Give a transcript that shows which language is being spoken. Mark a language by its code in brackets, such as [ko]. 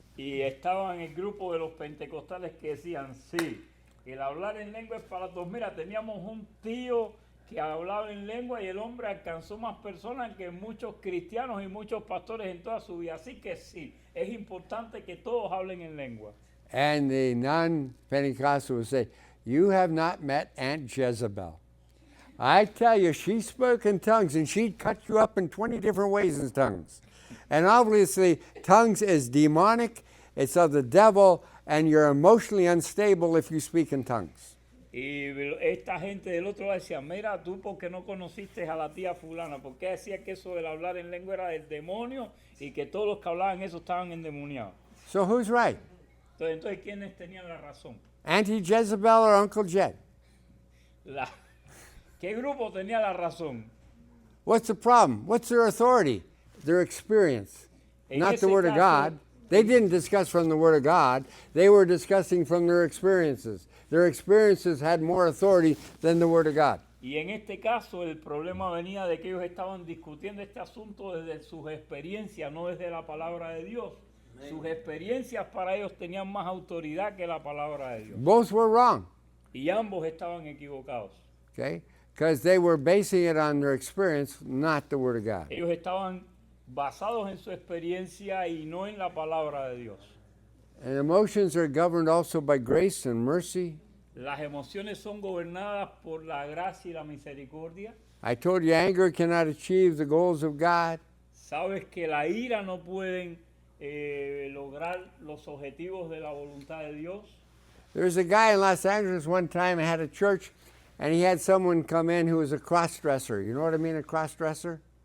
[es] Y estaba en el grupo de los pentecostales que decían, sí, el hablar en lengua es para todos. Mira, teníamos un tío que hablaba en lengua y el hombre alcanzó más personas que muchos cristianos y muchos pastores en toda su vida. Así que sí, es importante que todos hablen en lengua. [en] And the non-Pentecostal would say, you have not met Aunt Jezebel. I tell you, she spoke in tongues, and she'd cut you up in 20 different ways in tongues. And obviously, tongues is demonic, it's of the devil, and you're emotionally unstable if you speak in tongues. [es] Y esta gente del otro lado decía, mira, tú porque no conociste a la tía fulana, porque decía que eso del hablar en lengua era del demonio y que todos los que hablaban eso estaban endemoniados. [en] So who's right? [es] Entonces ¿quiénes tenían la razón? [en] Auntie Jezebel or Uncle Jed? [es] ¿Qué grupo tenía la razón? [en] What's the problem? What's their authority? Their experience, [es] En [en] not [es] ese [en] the Word of [es] caso- [en] God. They didn't discuss from the Word of God. They were discussing from their experiences. Their experiences had more authority than the Word of God. [es] Y en este caso el problema venía de que ellos estaban discutiendo este asunto desde sus experiencias, no desde la palabra de Dios. Sus experiencias para ellos tenían más autoridad que la palabra de Dios. [en] Both were wrong, [es] Y ambos estaban equivocados. [en] okay? Because they were basing it on their experience, not the Word of God. [es] Ellos estaban basados en su experiencia y no en la palabra de Dios. [en] And emotions are governed also by grace and mercy. [es] Las emociones son gobernadas por la gracia y la misericordia. [en] I told you anger cannot achieve the goals of God. [es] Sabes que la ira no pueden lograr los objetivos de la voluntad de Dios. [en] There was a guy in Los Angeles one time had a church, and he had someone come in who was a cross-dresser. You know what I mean, a cross-dresser?